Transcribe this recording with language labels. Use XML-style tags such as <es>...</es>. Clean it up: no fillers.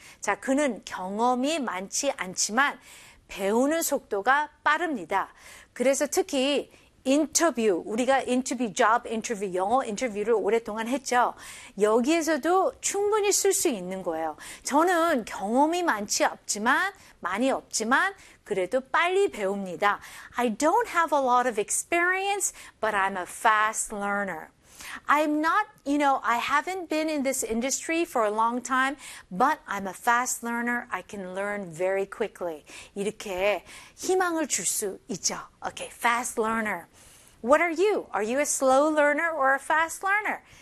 <ko>자, 그는 경험이 많지 않지만 배우는 속도가 빠릅니다. 그래서 특히 인터뷰, 우리가 인터뷰, job interview, 영어 인터뷰를 오랫동안 했죠. 여기에서도 충분히 쓸 수 있는 거예요. 저는 경험이 많지 없지만, 많이 없지만 그래도 빨리 배웁니다.</ko> <en>I don't have a lot of experience, but I'm a fast learner. I'm not, you know, I haven't been in this industry for a long time, but I'm a fast learner. I can learn very quickly.</en> <ko>이렇게 희망을 줄 수 있죠.</ko> <en>Okay, fast learner. What are you? Are you a slow learner or a fast learner?</en>